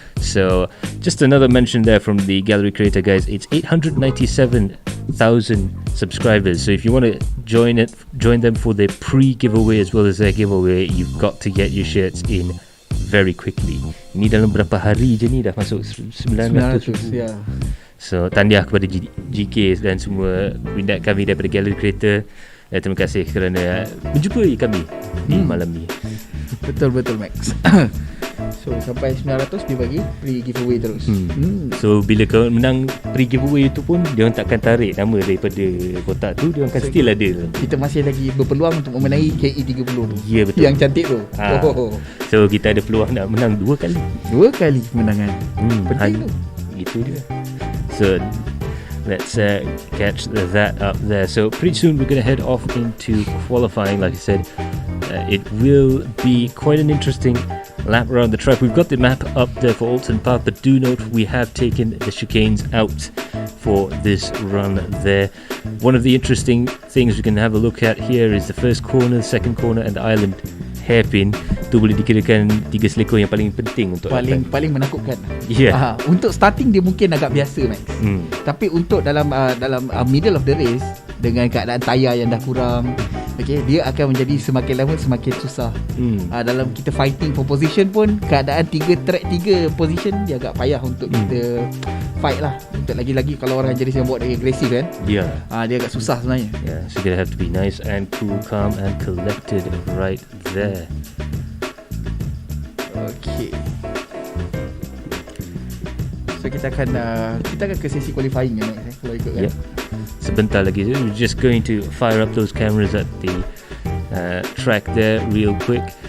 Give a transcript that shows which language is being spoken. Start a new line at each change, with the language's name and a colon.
English: So just another mention there from the Galeri Kereta guys. It's 897,000 subscribers. So if you want to join them for their pre-giveaway as well as their giveaway, you've got to get your shirts in very quickly.
Malay: Ini dalam berapa hari je ni dah masuk 900. Ya. So tahniah kepada GK dan semua minat kami daripada Galeri Kereta. Terima kasih kerana menjumpai kami di malam ni. Betul Max. So sampai 900 dia bagi free giveaway terus. So bila kau menang free giveaway tu pun dia orang takkan tarik nama daripada kotak tu, dia orang akan still ada. Kita masih lagi berpeluang untuk memenangi KE30 tu. Ya, betul. Yang cantik tu. So kita ada peluang nak menang 2 kali. 2 kali kemenangan. Penting tu. Itu dia.
English: So let's catch that up there. So pretty soon we're going to head off into qualifying. Like I said, it will be quite an interesting lap around the track. We've got the map up there for Oulton Park, but do note we have taken the chicanes out for this run there. One of the interesting things we can have a look at here is the first corner, second corner and the island hairpin.
Malay: Tu boleh dikirakan 3 selekor yang paling penting untuk paling menakutkan.
English: Yeah.
Malay: Untuk starting dia mungkin agak biasa Max. Tapi untuk dalam
English: middle of the race
Malay: dengan keadaan tayar yang dah kurang, dia akan menjadi semakin lama semakin susah. Dalam kita
English: fighting for position
Malay: pun, keadaan 3 position dia agak payah untuk kita fight lah. Untuk lagi-lagi kalau orang jenis yang buat dia agresif kan.
English: Yeah.
Malay: Dia agak susah sebenarnya.
English: Yeah, so you're gonna have to be nice and cool, calm and collected right there. Okay.
Malay: So kita akan ke sesi qualifying kan kalau ikut kan. Sebentar lagi.
English: We're just going to fire up those cameras at the track there real quick.